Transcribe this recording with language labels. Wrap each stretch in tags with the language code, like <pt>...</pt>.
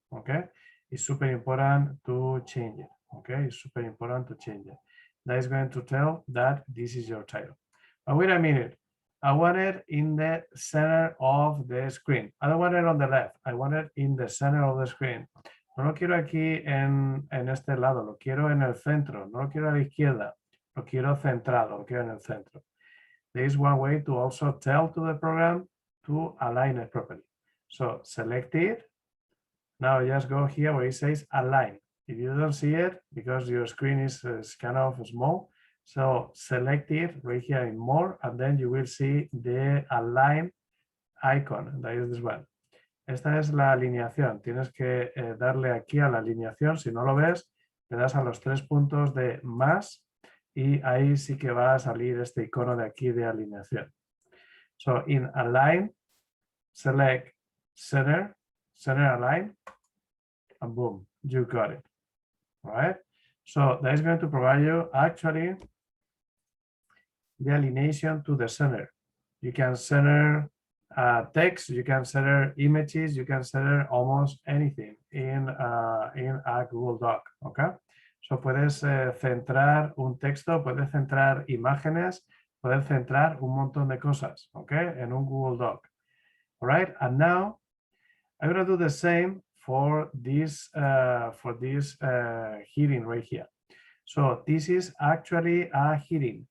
<en>Okay, it's super important to change it. Okay, it's super important to change it. That is going to tell that this is your title. But wait a minute, I want it in the center of the screen. I don't want it on the left. I want it in the center of the screen.</en> <es>No lo quiero aquí en este lado, lo quiero en el centro, no lo quiero a la izquierda, lo quiero centrado, lo quiero en el centro.</es> <en>There is one way to also tell to the program to align it properly. So select it. Now just go here where it says align. If you don't see it, because your screen is kind of small, so select it right here in more, and then you will see the align icon. That is this one.</en> <es>Esta es la alineación. Tienes que darle aquí a la alineación. Si no lo ves, le das a los 3 puntos de más y ahí sí que va a salir este icono de aquí de alineación.</es> <en>So in align, select center align, and boom, you got it. All right. So that is going to provide you actually the alignation to the center. You can center text, you can center images, you can center almost anything in a Google Doc. Okay.</en> <es>So puedes centrar un texto, puedes centrar imágenes, puedes centrar un montón de cosas, okay, en un Google Doc.</es> <en>All right, and now I'm going to do the same for this heading right here. So this is actually a heading.</en>